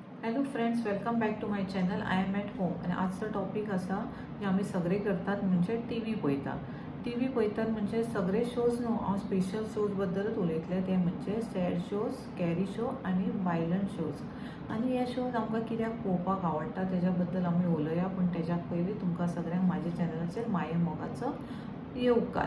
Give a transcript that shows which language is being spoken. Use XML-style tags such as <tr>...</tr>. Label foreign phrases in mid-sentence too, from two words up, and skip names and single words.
<en>Hello friends, welcome back to my channel. I am at home.</en> <kok>आणि आजचा टॉपिक असा जे आम्ही सगळे करतात म्हणजे टी व्ही पळयता. टी व्ही पळयतात म्हणजे सगळे शोज न्हू, हांव</kok> <en>special shows</en> <kok>बद्दलच उलयतलें. ते म्हणजे</kok> <en>sad shows, scary show and violent shows.</en> <kok>आनी हे शोज आमकां कित्याक पळोवपाक आवडटा तेज्या बद्दल आमी उलोवया. पूण तेज्या पयलीं तुमकां सगळ्यांक म्हाज्या चॅनलाचेर माये मोगाचो येवकार.</kok>